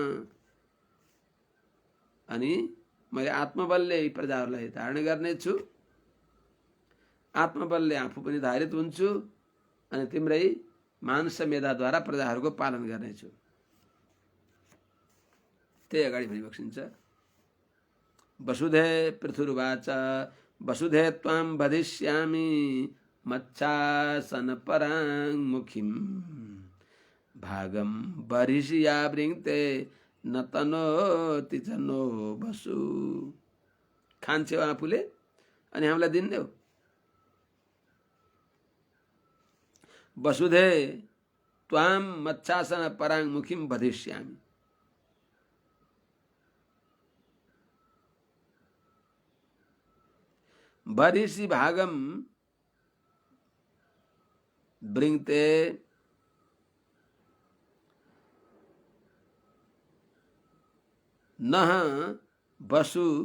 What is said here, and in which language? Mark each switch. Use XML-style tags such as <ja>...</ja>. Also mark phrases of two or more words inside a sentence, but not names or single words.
<ne>अनि मैले आत्मबलले यी प्रजाहरूलाई धारण गर्नेछु, आत्मबलले आफू पनि धारित हुन्छु अनि तिम्रै मानस मेधाद्वारा प्रजाहरूको पालन गर्नेछु। त्यही अगाडि भनिबक्सिन्छ।</ne> <sa>वसुधे पृथुर्वाच वसुधे त्वां वधिष्यामि मच्छासन पराङ्मुखीं भागम बरिषिया वृङ्क्ते न तनोति च नो बसु।</sa> <ne>खान्छौ आफूले अनि हामीलाई दिन्देऊ।</ne> <sa>वसुधे त्वाम मच्छासन पराङ्मुखीं वधिष्यामि। बरिषि भागम वृङ्क्ते नः वसु</sa>